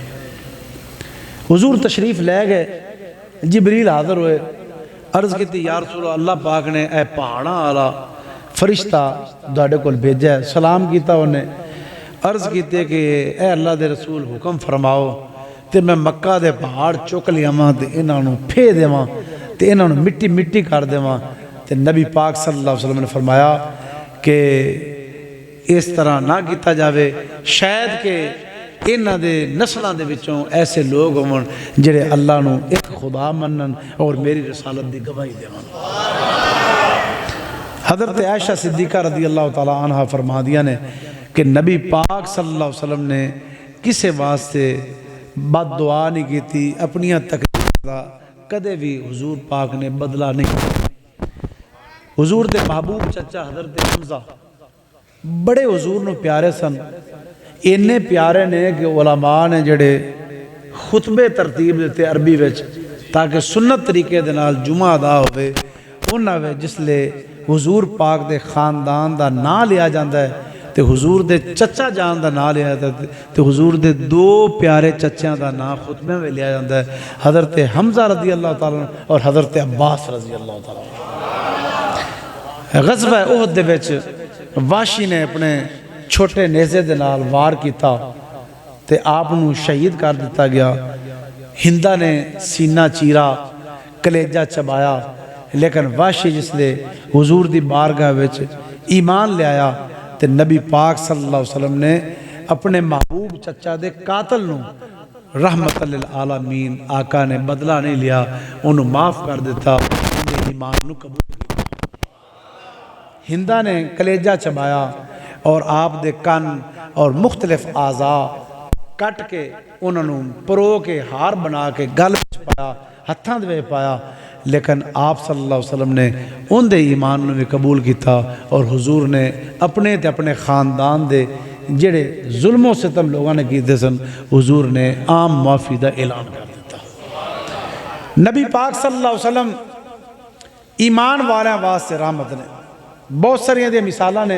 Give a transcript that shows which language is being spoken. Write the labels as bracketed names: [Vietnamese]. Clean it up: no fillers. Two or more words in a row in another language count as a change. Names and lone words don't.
[Punjabi] حضور تشریف لے گئے، جبریل حاضر ہوئے، عرض کیتی [Arabic] یا رسول اللہ [Punjabi] پاک نے اے پہاڑاں والا فرشتہ داڑے کول بھیجا ہے، سلام کیتا انہیں، عرض کیتے کہ اے اللہ دے رسول حکم فرماؤ تے میں مکہ دے پہاڑ چک لیاواں تے انہاں نوں پھے دیواں تے انہاں نوں مٹی کر دیواں۔ تے نبی پاک [Arabic] صلی اللہ علیہ وسلم [Punjabi] نے فرمایا کہ اس طرح نہ کیتا جاوے، شاید کہ انہاں دے نسلاں دے وچوں ایسے لوگ ہون جڑے اللہ نوں ایک خدا منن اور میری رسالت دی گواہی دیون۔ حضرت عائشہ صدیقہ [Arabic] رضی اللہ تعالی عنہ [Punjabi] فرما دیا نے کہ نبی پاک [Arabic] صلی اللہ علیہ وسلم [Punjabi] نے کسے واسطے بد دعا نہیں کیتی، اپنیاں تکلیف دا کدے بھی حضور پاک نے بدلہ نہیں کیا۔ حضور دے محبوب چچا حضرت حمزہ بڑے حضور نو پیارے سن، انہیں پیارے نے کہ علماء نے جڑے خطبے ترتیب دیتے عربی وچ تاکہ سنت طریقے دے نال جمعہ ادا ہوئے، انہاں وچ جس لے حضور پاک دے خاندان دا نام لیا جاندہ ہے تے حضور دے چچا جان دا نام لیا جاندہ ہے تے حضور دے دو پیارے چچیاں دا نام خطبے میں لیا جاندہ ہے، حضرت حمزہ [Arabic] رضی اللہ تعالیٰ [Punjabi] اور حضرت عباس [Arabic] رضی اللہ تعالیٰ۔ [Punjabi] غزوہ احد دے وچ واشی نے اپنے چھوٹے نیزے دے نال وار کیتا تے آپ نو شہید کر دیتا گیا۔ ہندہ نے سینہ چیرا، کلیجہ چبایا، لیکن واشی جس لے حضور دی بارگاہ وچ ایمان لے آیا تے نبی پاک [Arabic] صلی اللہ علیہ وسلم [Punjabi] نے اپنے محبوب چچا دے قاتل نو رحمت للعالمین آقا نے بدلہ نہیں لیا، انہوں معاف کر دیتا، انہیں ایمان نو قبول کیا۔ ہندہ نے کلیجہ چبایا اور آپ دے کن اور مختلف اعضاء کٹ کے انہوں نے پرو کے ہار بنا کے گل وچ پایا، ہتھاں دے پایا، لیکن آپ [Arabic] صلی اللہ علیہ وسلم [Punjabi] نے ان دے ایمان نے بھی قبول کیتا اور حضور نے اپنے تے اپنے خاندان دے جڑے ظلم و ستم لوگوں نے کیتے سن، حضور نے عام معافی دا اعلان کر دیتا۔ نبی پاک [Arabic] صلی اللہ علیہ وسلم [Punjabi] ایمان والے واسطے رحمت نے، بہت ساری دے مثالہ نے۔